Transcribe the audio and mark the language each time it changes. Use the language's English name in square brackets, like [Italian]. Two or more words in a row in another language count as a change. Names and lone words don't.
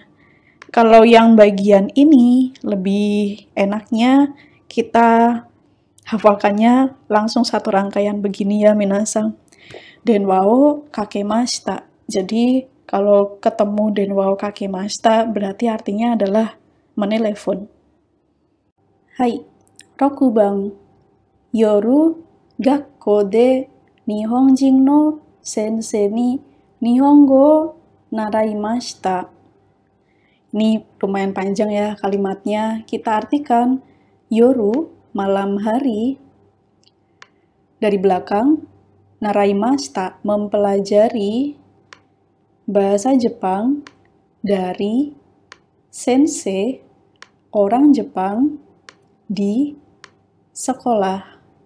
[Indonesian] Kalau yang bagian ini lebih enaknya kita hafalkannya langsung satu rangkaian begini ya minasang. [Japanese] 電話をかけました. [Indonesian] Jadi kalau ketemu [Japanese] 電話をかけました [Indonesian] berarti artinya adalah menelepon. [Japanese] Hai. 6 番、夜、学校で日本人の先生に日本語を習いました. [Indonesian] Ini lumayan panjang ya kalimatnya. Kita artikan yoru, malam hari. Dari belakang, naraimashita, mempelajari bahasa Jepang dari sensei, orang Jepang, di sekolah.